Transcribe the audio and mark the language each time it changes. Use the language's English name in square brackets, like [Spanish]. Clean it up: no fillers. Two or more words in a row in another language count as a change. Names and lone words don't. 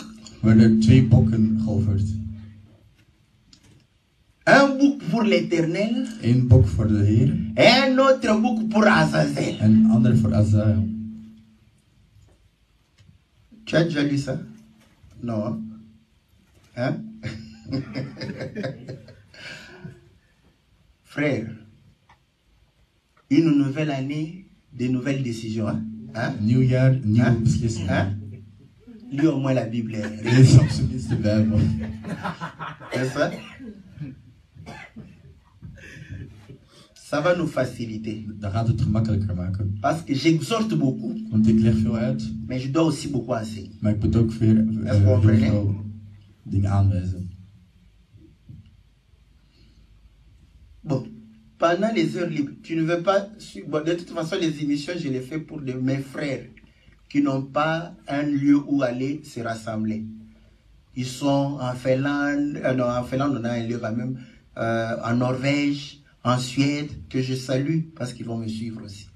[Dutch] werden er 2 bokken geofferd. [French] Un bouc pour l'Éternel [Dutch] 1 bok voor de Heer [French] et un autre bouc pour Azazel. [Dutch] en een ander voor Azael. [French] Tu as déjà lu ça? Non. Hein? Frère, une nouvelle année, de nouvelles décisions. Hein? [Dutch] Nieuw jaar, nieuwe [French] Hein? [Dutch] beslissingen. [French] Hein? Lis au moins la Bible. [Dutch] Lees op zijn minst de Bijbel. [French] C'est ça? Ça va nous faciliter. [Dutch] Dat gaat het gemakkelijker maken. [French] Parce que j'exhorte beaucoup, [Dutch] Want ik leg veel uit, [French] mais je dois aussi beaucoup enseigner. [Dutch] maar ik moet ook heel veel dingen aanwijzen. [French] Bon, pendant les heures libres, tu ne veux pas... Bon, de toute façon, les émissions, je les fais pour mes frères qui n'ont pas un lieu où aller se rassembler. Ils sont en Finlande, non, en Finlande, on a un lieu quand même, en Norvège, en Suède, que je salue parce qu'ils vont me suivre aussi.